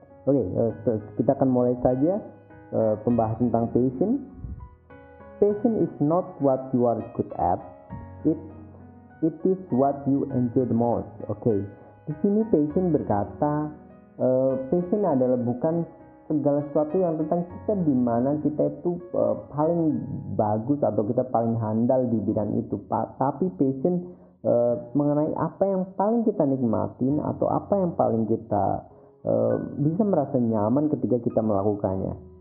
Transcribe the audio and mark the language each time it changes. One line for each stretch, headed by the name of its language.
Indonesian: Oke, kita akan mulai saja pembahasan tentang passion.
English: Passion is not what you are good at, it is what you enjoy the most.
Indonesian: Oke, di sini passion berkata passion adalah bukan segala sesuatu yang tentang kita di mana kita itu paling bagus atau kita paling handal di bidang itu, tapi passion mengenai apa yang paling kita nikmatin atau apa yang paling kita bisa merasa nyaman ketika kita melakukannya.